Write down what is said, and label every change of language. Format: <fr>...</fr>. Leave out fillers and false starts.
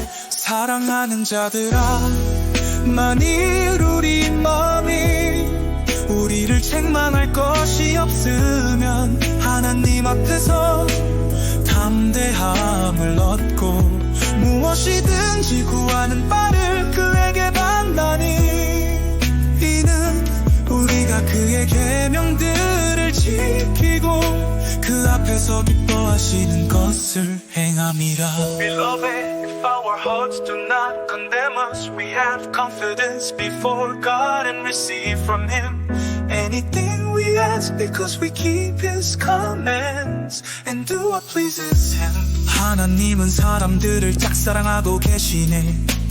<ko>사랑하는 자들아, 만일 우리 마음이 우리를 책망할 것이 없으면 하나님 앞에서 담대함을 얻고 무엇이든지 구하는 바를 그에게 받나니 이는 우리가 그의 계명들을 지키고 그 앞에서 기뻐하시는 것을 행함이라.</ko> <en>Beloved, if our hearts do not condemn us, we have confidence before God and receive from Him Anything we ask because we keep His commands and do what pleases Him.</en> <ko>하나님은 사람들을 짝사랑하고 계시네.</ko>